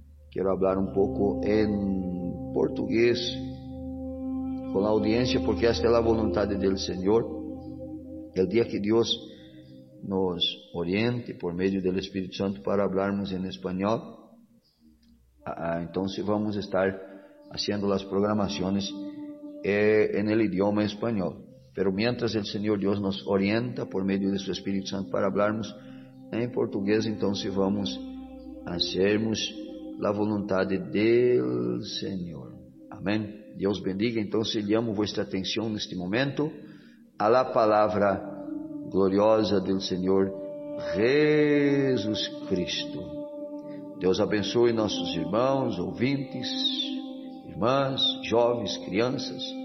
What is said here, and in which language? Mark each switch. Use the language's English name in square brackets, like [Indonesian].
[Portuguese] Quero falar um pouco em português com a audiência, porque esta é a vontade do Senhor. O dia que Deus nos oriente por meio do Espírito Santo para falarmos em espanhol, então vamos estar fazendo as programações em idioma espanhol. [Spanish] Pero mientras el Señor Dios nos orienta por medio de su Espíritu Santo para hablarnos en portugués, entonces vamos a hacernos la voluntad del Señor. Amén. Dios bendiga. Entonces llamo vuestra atención en este momento a la palabra gloriosa del Señor Jesús Cristo. [Portuguese] Dios abençoe nossos irmãos, ouvintes, irmãs, jovens, crianças.